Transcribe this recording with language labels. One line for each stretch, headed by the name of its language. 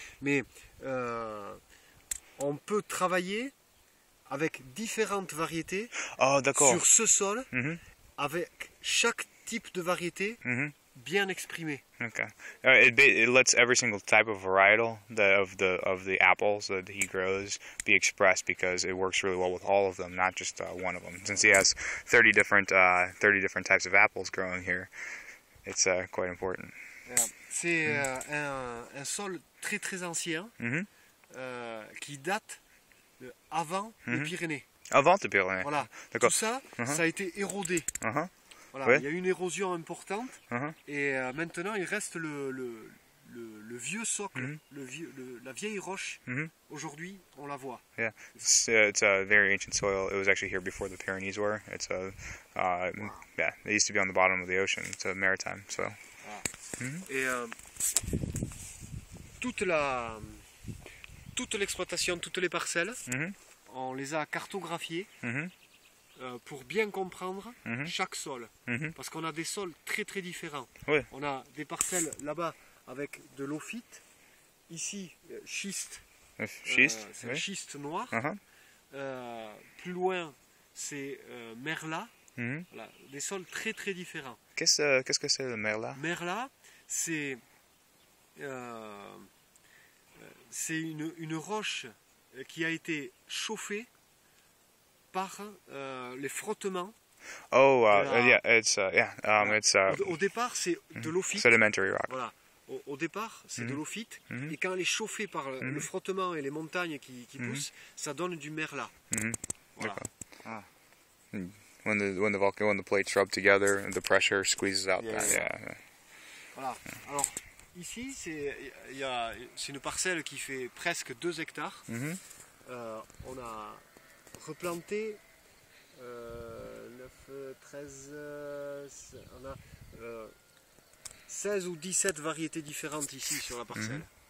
French: Mais on peut travailler avec différentes variétés Oh, d'accord. sur ce sol, Mhm. avec chaque type de variété Mhm. bien exprimée.
English: Okay. It lets every single type of varietal of the apples that he grows be expressed because it works really well with all of them, not just one of them. Since he has 30 different types of apples growing here, it's quite important.
French: C'est un sol très très ancien Mhm. qui date avant les Mhm. Pyrénées. Avant de Pyrénées. Voilà. D'accord. Tout ça, Mhm. ça a été érodé. Uh-huh. Voilà. Ouais. Il y a eu une érosion importante Uh-huh. et maintenant il reste le vieux socle, Mhm. la vieille roche. Mhm. Aujourd'hui, on la voit.
English: Yeah, it's a very ancient soil. It was actually here before the Pyrenees were. It's yeah, it used to be on the bottom of the ocean. It's a maritime soil.
French: Et toute l'exploitation, toutes les parcelles, Mhm. on les a cartographiées Mhm. pour bien comprendre Mhm. chaque sol. Mhm. Parce qu'on a des sols très très différents. Oui. On a des parcelles là-bas avec de l'ophyte. Ici, schiste. Schiste. C'est Oui. un schiste noir. Uh-huh. Plus loin, c'est merlat. Mhm. Voilà, des sols très très différents. Qu'est-ce que c'est le merlat? Merlat, c'est une roche qui a été chauffée par les frottements. Oh, de
English: yeah, it's
French: Au départ, c'est de l'ophyte.
English: sedimentary rock.
French: Voilà. Au départ, c'est de Mhm. l'ophyte. Mhm. Et quand elle est chauffée par le frottement et les montagnes qui poussent, ça donne du merlat. Mhm. Voilà. D'accord. Ah.
English: When the plates rub together and the pressure squeezes out. Yeah, that, yeah. yeah.
French: Voilà. Alors, ici, c'est une parcelle qui fait presque 2 hectares. Mhm. On a replanté 9, 13, on a 16 ou 17 variétés différentes ici sur la parcelle.